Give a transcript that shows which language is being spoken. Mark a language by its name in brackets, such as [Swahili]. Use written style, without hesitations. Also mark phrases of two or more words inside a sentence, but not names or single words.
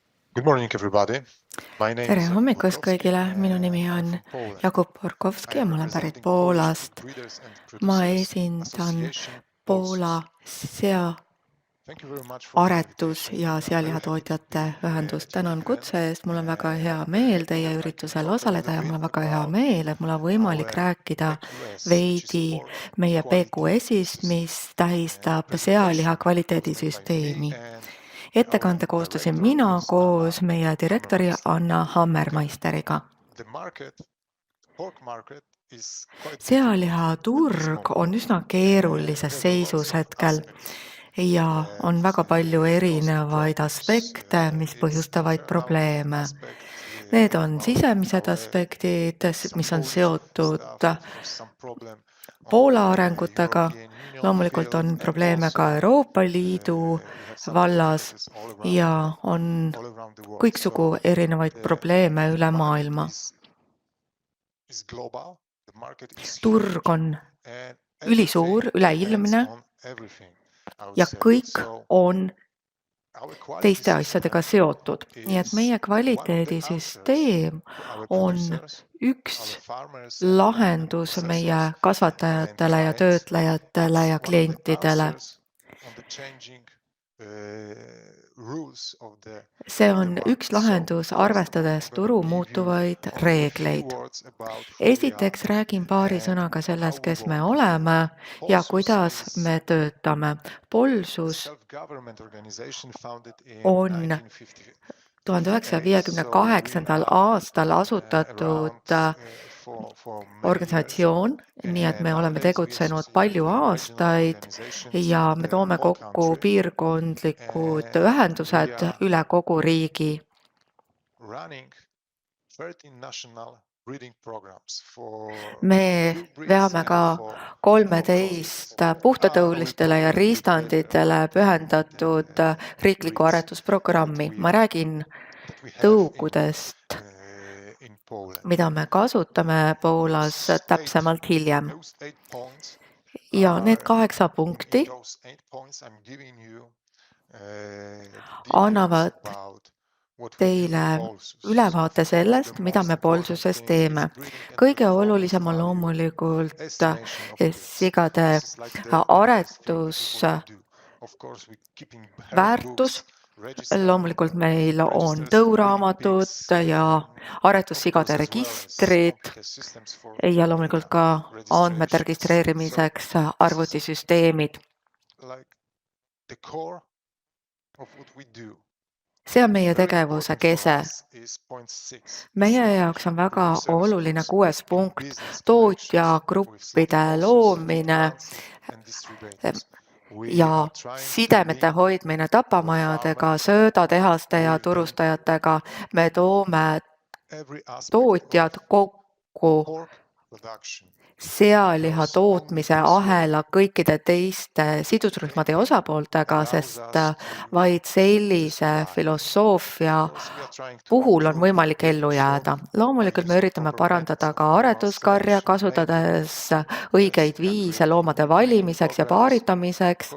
[English] Good morning, everybody. My name [Estonian] Tere [English] is Jakub [Estonian] hommikust [English] Borkowski, [Estonian] kõigile, minu nimi [English] and I'm on from Poland. Jakub I [Estonian] Borkowski ja [English] am [Estonian] ma olen pärit [English] representing Polish meat [Estonian] Poolast. [English] breeders and [Estonian] Ma [English] producers [Estonian] esindan [English] association Poola Polsus. Thank you very much for the [Estonian] seaaretus- [English] invitation. [Estonian] ja [English] I'm very happy to [Estonian] sealihatootjate [English] be [Estonian] ühendus. [English] at your [Estonian] Tänan [English] event. [Estonian] kutse eest, mul on väga hea [English] And [Estonian] meel [English] I [Estonian] teie [English] would like to [Estonian] üritusel [English] talk a [Estonian] osaleda [English] little [Estonian] ja mul [English] bit [Estonian] on väga hea [English] about [Estonian] meel, et mul on võimalik [English] our [Estonian] rääkida [English] PQS, which is [Estonian] veidi [English] pork [Estonian] meie [English] quality [Estonian] PQS-ist, [English] system. [Estonian] mis tähistab sealiha [English] Presentation was made by me [Estonian] kvaliteedisüsteemi. [English] and our [Estonian] Ettekande koostasin [English] director, [Estonian] mina [English] Miss Anna [Estonian] koos meie direktori [English] Hammermeister. [Estonian] Anna Hammermeisteriga. [English] The pork market is quite difficult [Estonian] Sealiha [English] at this [Estonian] turg [English] moment. [Estonian] on üsna keerulises [English] There are lots [Estonian] seisus [English] of [Estonian] hetkel [English] aspects [Estonian] ja on väga palju [English] that cause [Estonian] erinevaid [English] problems. [Estonian] aspekte, mis [English] It's [Estonian] põhjustavaid [English] internal [Estonian] probleeme. [English] aspect [Estonian] Need on [English] about [Estonian] sisemised [English] our [Estonian] aspektid, [English] some [Estonian] mis on [English] Polish [Estonian] seotud [English] staff that have some problem on [Estonian] Poola [English] the [Estonian] arengutega. [English] European Union [Estonian] Loomulikult [English] field, [Estonian] on [English] and [Estonian] probleeme ka [English] also [Estonian] Euroopa Liidu [English] we have some [Estonian] vallas [English] difficulties [Estonian] ja on [English] all around the world. [Estonian] kõiksugu erinevaid probleeme üle [English] The market [Estonian] maailma. [English] is global, the market is [Estonian] Turg [English] huge, [Estonian] on [English] and [Estonian] ülisuur, [English] everything depends [Estonian] üleilmne [English] on everything, I would [Estonian] ja [English] say. [Estonian] kõik [English] So [Estonian] on [English] our quality [Estonian] teiste [English] system [Estonian] asjadega seotud. Nii et [English] is [Estonian] meie [English] one of the answers [Estonian] kvaliteedisüsteem [English] to our [Estonian] on [English] producers, [Estonian] üks [English] our farmers and [Estonian] lahendus meie [English] processors and [Estonian] kasvatajatele ja [English] clients. [Estonian] töötlejatele ja [English] It's one of the [Estonian] klientidele. [English] answers on the changing rules of the [Estonian] See on [English] market. [Estonian] üks lahendus, [English] So, first of all, [Estonian] arvestades [English] I'm gonna [Estonian] turu [English] give you [Estonian] muutuvaid [English] only a few [Estonian] reegleid. [English] words about who we are [Estonian] Esiteks räägin paari [English] and [Estonian] sõnaga [English] how [Estonian] sellest, [English] we [Estonian] kes me [English] work. [Estonian] oleme ja [English] Polsus kuidas is [Estonian] me töötame. [English] a [Estonian] Polsus [English] self-government organization founded in [Estonian] on [English] 1958. So we [Estonian] 1958. [English] are [Estonian] aastal asutatud [English] around for many years. [Estonian] organisatsioon, nii et me oleme [English] Nowadays we [Estonian] tegutsenud [English] associate [Estonian] palju [English] with regional [Estonian] aastaid [English] organizations [Estonian] ja [English] in [Estonian] me [English] the [Estonian] toome [English] whole [Estonian] kokku [English] country. [Estonian] piirkondlikud [English] We [Estonian] ühendused [English] are [Estonian] üle kogu riigi. [English] running 13 national breeding programs for [Estonian] Me [English] pure breeds [Estonian] veame [English] and [Estonian] ka [English] for [Estonian] 13 puhtatõulistele ja riistanditele pühendatud riiklikku aretusprogrammi. Ma räägin tõukudest, [English] in Poland. [Estonian] mida me kasutame Poolas täpsemalt hiljem. [English] Those 8 points [Estonian] Ja need [English] are [Estonian] 8 punkti [English] in those 8 points I'm giving you details [Estonian] annavad [English] about what we do [Estonian] teile [English] in Polsus. [Estonian] ülevaate [English] Of course, [Estonian] sellest, [English] the [Estonian] mida [English] most [Estonian] me [English] important [Estonian] Polsuses [English] thing [Estonian] teeme. [English] is breeding and [Estonian] Kõige [English] performance [Estonian] olulisem on [English] value [Estonian] loomulikult [English] estimation of breeds. [Estonian] sigade [English] This is like the best thing. This is what we do. Of course, we keeping herd books, [Estonian] aretusväärtus. [English] register [Estonian] Loomulikult meil on [English] registers for breeding [Estonian] tõuraamatud [English] pigs, [Estonian] ja [English] of [Estonian] aretussigade [English] course, as well as [Estonian] registrid [English] computer systems for [Estonian] ja loomulikult ka andmete [English] registrations. So [Estonian] registreerimiseks arvutisüsteemid. [English] like the core of what we do. [Estonian] See on meie [English] Very [Estonian] tegevuse [English] important for [Estonian] kese. [English] us is point 6. [Estonian] Meie [English] Establish [Estonian] jaoks on väga [English] breeding service [Estonian] oluline [English] groups [Estonian] 6. [English] in [Estonian] punkt, [English] business connections [Estonian] tootjagruppide [English] with [Estonian] loomine [English] plants and distributors. We [Estonian] ja [English] are trying to [Estonian] sidemete [English] link [Estonian] hoidmine tapamajadega, söödatehaste ja turustajatega. Me toome [English] every aspect [Estonian] tootjad [English] of [Estonian] kokku [English] pork production. [Estonian] sealiha tootmise ahela kõikide teiste sidusrühmade ja osapooltega, sest vaid sellise filosoofia puhul on võimalik ellu jääda. Loomulikult me üritame parandada ka aretuskarja, kasutades õigeid viise loomade valimiseks ja paaritamiseks.